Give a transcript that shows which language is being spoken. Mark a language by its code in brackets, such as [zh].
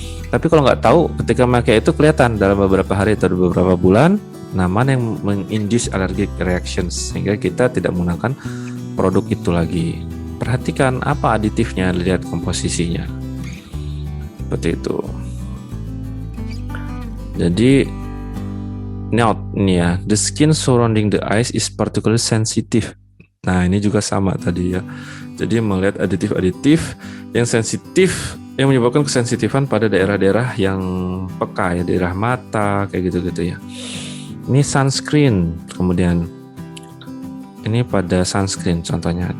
[id] Tapi kalau nggak tahu, ketika pakai itu kelihatan dalam beberapa hari atau beberapa bulan, mana yang menginduce allergic reactions, sehingga kita tidak menggunakan produk itu lagi. Perhatikan apa aditifnya, lihat komposisinya. Seperti itu. Jadi note nih ya, [en] the skin surrounding the eyes is particularly sensitive. [id] Nah, ini juga sama tadi ya. Jadi melihat aditif-aditif yang sensitif, yang menyebabkan kesensitifan pada daerah-daerah yang peka ya, daerah mata kayak gitu-gitu ya. Ini sunscreen, kemudian ini pada sunscreen contohnya.